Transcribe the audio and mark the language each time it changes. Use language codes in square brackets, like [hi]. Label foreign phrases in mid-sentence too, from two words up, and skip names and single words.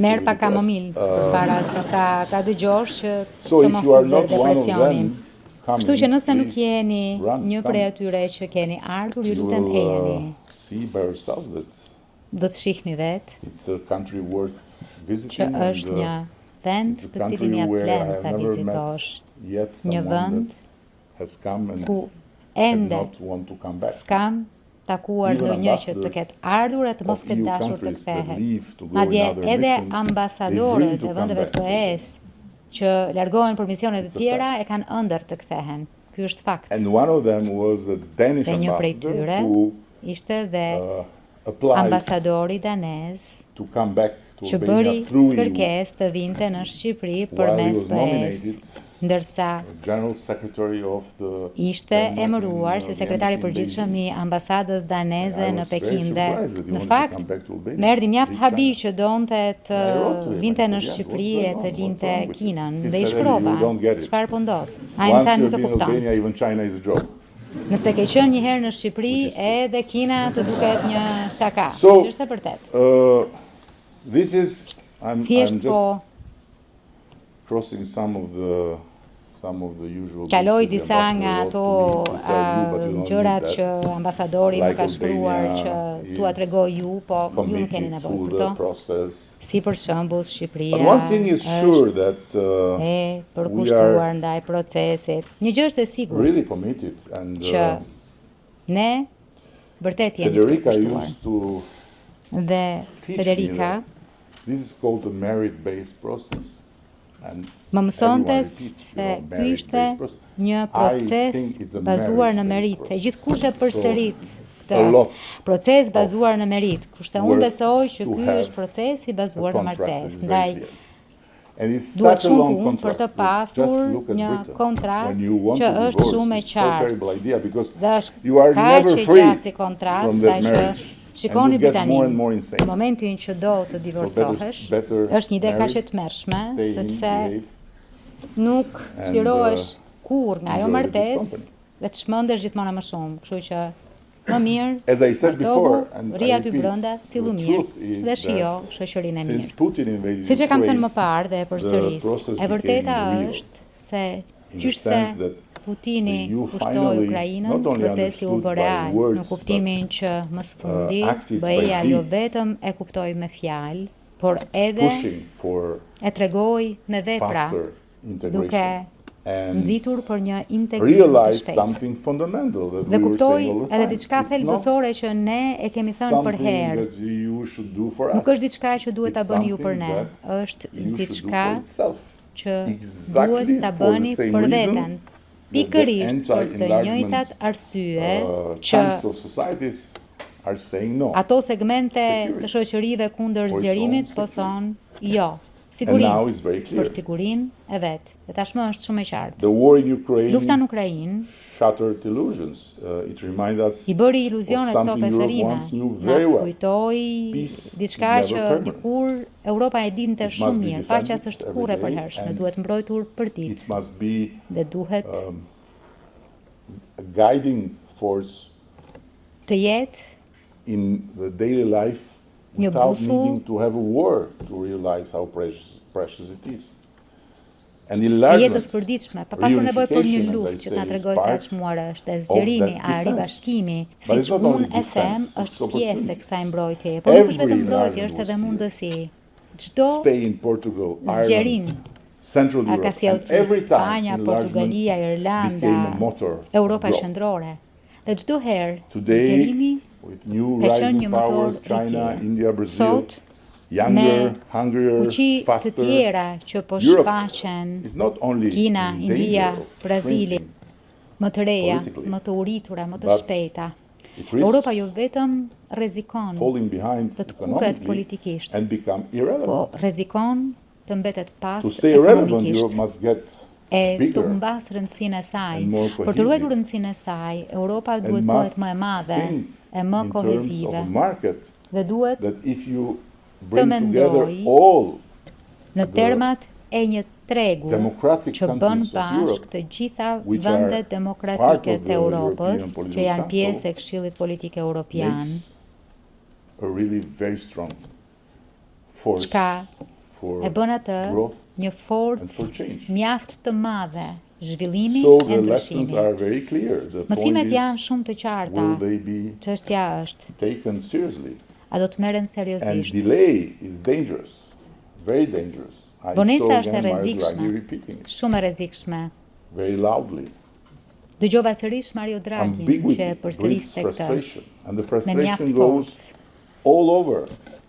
[sq] Merr [en] fully [sq] pa [en] depressed. [sq] kamomil përpara se sa ta dëgjosh që [en] So [sq] të [en] if [sq] mos [en] you [sq] të [en] are [sq] nxjerr [en] not one of [sq] depresionin. [en] them coming, [sq] Kështu që nëse nuk [en] please [sq] jeni [en] run, [sq] një [en] come. [sq] prej atyre që keni ardhur, ju [en] You [sq] lutem [en] will [sq] ejeni. [en] see by yourself that [sq] Do të shihni vetë [en] it's a country worth [sq] që [en] visiting [sq] është një vend [en] it's a [sq] të [en] country [sq] cilin ja [en] where I [sq] vlen [en] have [sq] ta [en] never met [sq] vizitosh. [en] yet [sq] Një [en] someone [sq] vend [en] that has come and [sq] ku [en] did [sq] ende [en] not want to come back. [sq] s'kam takuar [en] Even [sq] ndonjë që të [en] ambassadors [sq] ketë ardhur e të mos [en] of [sq] ketë [en] EU [sq] dashur të [en] countries that [sq] kthehet. [en] leave to go in [sq] Madje [en] other [sq] edhe [en] missions, they dream [sq] ambasadorët [en] to [sq] e [en] come [sq] vendeve [en] back. [sq] të PES që largohen për misione të [en] It's a [sq] tjera e kanë ëndër të kthehen. Ky është fakt. [en] And one of them was a Danish [sq] Dhe një prej [en] ambassador [sq] tyre [en] who [sq] ishte dhe [en] applied [sq] ambasadori danez [en] to come back to [sq] që bëri [en] Albania through EU [sq] kërkesë të vinte në Shqipëri [en] while he [sq] përmes [en] was [sq] PES, [en] nominated [sq] ndërsa [en] General Secretary of the [sq] ishte emëruar si sekretari i përgjithshëm i ambasadës daneze në Pekin dhe në fakt më erdhi mjaft habi që donte të vinte në Shqipëri e të linte Kinën dhe i shkrova çfarë po ndodh. Ai më tha nuk e kupton. [en] Albania, even China is a joke. [sq] Nëse ke qenë një herë në Shqipëri, edhe Kina të duket një shaka. [en] So, [sq] Është e vërtet. [en] this is I'm [sq] Thjesht [en] just [sq] po [en] crossing some of the usual [sq] kaloj [en] books [sq] disa [en] that the [sq] nga [en] ambassador [sq] ato [en] wrote to tell you, but you don't [sq] gjërat [en] need [sq] që [en] that. [sq] ambasadori më [en] Like [sq] ka shkruar [en] Albania [sq] që tua tregoj ju, po ju nuk keni [en] Committed [sq] nevojë [en] to [sq] për [en] the to. process. [sq] Si për shembull Shqipëria [en] But one thing is sure that [sq] e [en] we [sq] përkushtuar [en] are [sq] ndaj procesit. Një gjë është e sigurt [en] really committed and [sq] që ne vërtet jemi të [en] Federica [sq] përkushtuar. [en] used to [sq] Dhe [en] teach me [sq] Federica [en] that this is called a merit-based process. And [sq] më mësonte [en] everyone repeats, [sq] se [en] merit-based [sq] ky ishte [en] process. [sq] një [en] I [sq] proces [en] think it's a [sq] bazuar në [en] merit-based [sq] merit. E [en] process. [sq] gjithkush e përsërit [en] a [sq] këtë [en] lot [sq] proces bazuar në merit. Kurse unë [en] work [sq] besoj që [en] to [sq] ky [en] have [sq] është procesi bazuar [en] a [sq] në [en] contract that [sq] martesë. [en] is very [sq] Ndaj [en] clear. And it's [sq] duhet [en] such a [sq] shumë [en] long [sq] punë për [en] contract. [sq] të pasur [en] Just look at [sq] një [en] Britain. [sq] kontratë [en] When you want [sq] që [en] to [sq] është [en] divorce, [sq] shumë e [en] it's so terrible [sq] qartë. [en] idea because [sq] Dhe është [en] you are [sq] kaq [en] never [sq] e [en] free [sq] gjatë si kontratë [en] from [sq] sa [en] that [sq] që [en] marriage. [sq] shikoni [en] And you get [sq] Britaninë. [en] more and more insane. [sq] Në momentin që do të divorcohesh, [en] better [sq] është një ide kaq e [en] married, [sq] tmerrshme [en] stay in, [sq] sepse [en] behave, [sq] nuk çlirohesh [en] and, [sq] kurrë nga ajo [en] enjoy the good [sq] martesë [en] company. [sq] dhe të shmendesh gjithmonë më shumë. Kështu që më mirë, [en] As I said before, and [sq] rri [en] I [sq] aty [en] repeat, [sq] brenda si [en] the [sq] lumir [en] truth is [sq] dhe shijo [en] that [sq] shoqërinë e [en] since [sq] mirë. [en] Putin invaded [sq] Siç e kam thënë [en] Ukraine, [sq] më parë dhe e përsëris, [en] process [sq] e vërteta [en] became real, [sq] është se [en] in the [sq] qysh [en] sense [sq] se [en] that [sq] Putini [en] the EU [sq] pushtoi [en] finally [sq] Ukrainën, [en] not only [sq] procesi u [en] understood [sq] bë [en] by [sq] real, [en] words, [sq] në kuptimin që më së fundi [en] acted by [sq] BE-ja jo [en] deeds, [sq] vetëm e kuptoi me fjalë, por edhe [en] pushing for [sq] e tregoi me vepra, [en] faster [sq] duke [en] integration and [sq] nxitur për një integrim të [en] realized [sq] shpejtë. [en] something fundamental that [sq] Dhe [en] we were [sq] kuptoi [en] saying all the [sq] edhe [en] time. [sq] diçka [en] It's not [sq] thelbësore që ne e kemi thënë për [en] something [sq] herë. [en] that you should do for [sq] Nuk [en] us. [sq] është diçka që duhet ta [en] It's [sq] bëni ju për [en] something [sq] ne, [en] that [sq] është [en] you should do [sq] diçka [en] for itself. [sq] që [en] Exactly [sq] duhet ta [en] for the [sq] bëni [en] same [sq] për [en] reason [sq] veten. [en] that the [sq] Pikërisht për të [en] anti-enlargement, [sq] njëjtat arsye që [en] chunks of societies are saying no. [sq] ato segmente [en] Security. [sq] të shoqërive kundër [en] For its [sq] zgjerimit [en] own [sq] po [en] security. [sq] thonë jo. [en] And now [sq] Sigurin, [en] it's very clear. [sq] për sigurinë e vet. Dhe tashmë është shumë e qartë. [en] The war in Ukraine [sq] Lufta në Ukrainë [en] shattered illusions. It reminds us [sq] i bëri iluzionet [en] of cope something [sq] e [en] Europe [sq] therrime. [en] once knew [sq] Na [en] very well. [sq] kujtoi [en] Peace [sq] diçka [en] is [sq] që [en] never permanent. [sq] dikur Europa e dinte [en] It must [sq] shumë [en] be [sq] mirë. [en] defended [sq] Paqja s'është [en] every [sq] kurrë e [en] day [sq] përhershme, [en] and [sq] duhet mbrojtur për [en] It [sq] ditë [en] must be [sq] dhe duhet [en] a guiding force [sq] të jetë [en] in the daily life [sq] një [en] without [sq] busull [en] needing to have a war to realize how precious it is. And [sq] e jetës [en] enlargement, [sq] përditshme, pa pasur nevojë për një [en] reunification, [sq] luftë [en] as I [sq] që ta [en] say, is [sq] tregoj se [en] part [sq] çmuar është, e zgjerimi, [en] that a defense. [sq] ribashkimi, [en] But it's [sq] siç [en] not only [sq] unë e them, [en] defense, it's [sq] është pjesë e [en] opportunity. [sq] kësaj mbrojtjeje, por nuk është [en] Every [sq] vetëm mbrojtje, [en] enlargement [sq] është edhe [en] was [sq] mundësi. Çdo [en] Spain, Portugal, [sq] zgjerim, [en] Ireland, Central [sq] a ka [en] Europe, [sq] sjell [en] and every [sq] frikë, [en] time [sq] Spanja, [en] enlargement [sq] Portugalia, Irlanda, [en] became a motor of [sq] Europa [en] growth. [sq] qendrore. Dhe çdo herë [en] Today, [sq] zgjerimi [en] with new [sq] ka qenë [en] rising [sq] një motor [en] powers, China, [sq] rritjeje. [en] India, Brazil, [sq] Sot, [en] younger, [sq] me [en] hungrier, [sq] fuqi të [en] faster, [sq] tjera që po [en] Europe [sq] shfaqen, [en] is not only [sq] Kina, [en] in [sq] India, [en] danger of [sq] Brazili, [en] shrinking, [sq] më të reja, [en] politically, [sq] më të uritura, më të [en] but [sq] shpejta. [en] it [sq] Europa jo [en] risks [sq] vetëm rrezikon [en] falling behind [sq] të kurret [en] economically [sq] politikisht, [en] and become irrelevant. [sq] po rrezikon të mbetet pas [en] To stay relevant, [sq] ekonomikisht. [en] Europe must get [sq] E të [en] bigger [sq] humbas rëndësinë e saj. [en] and more [sq] Për të ruajtur [en] cohesive [sq] rëndësinë e saj, Europa [en] and [sq] duhet [en] must [sq] bëhet më e madhe, [en] think [sq] e më [en] in terms of [sq] kohezive [en] a market [sq] dhe duhet [en] that if you [sq] të [en] bring together [sq] mendoj [en] all [sq] në termat e një tregu [en] democratic [sq] që bën [en] countries of [sq] bashkë [en] Europe, [sq] të gjitha [en] which are [sq] vendet [en] part [sq] demokratike [en] of [sq] të [en] the [sq] Europës, [en] European Political [sq] që janë [en] Council, [sq] pjesë e Këshillit Politik Evropian, [en] makes a really very strong force [sq] çka [en] for [sq] e bën atë [en] growth [sq] një [en] and [sq] forcë [en] for change. [sq] mjaft të madhe zhvillimi [en] So [sq] e [en] the lessons [sq] ndryshimi. [en] are very clear. The point [sq] Mësimet janë [en] is, [sq] shumë të qarta. [en] will they be [sq] Çështja është, [en] taken seriously? [sq] a do të merren [en] And [sq] seriozisht? [en] delay is dangerous, very dangerous. I [sq] Vonesa [en] saw [sq] është e [en] again Mario [sq] rrezikshme. [en] Draghi repeating it [sq] Shumë e rrezikshme. [en] very loudly. [sq] Dëgjova sërish Mario Draghin që [en] Ambiguity [sq] e [en] breeds [sq] përsëriste këtë [en] frustration, and the [sq] me mjaft [en] frustration goes [sq] forcë. [en] all over, down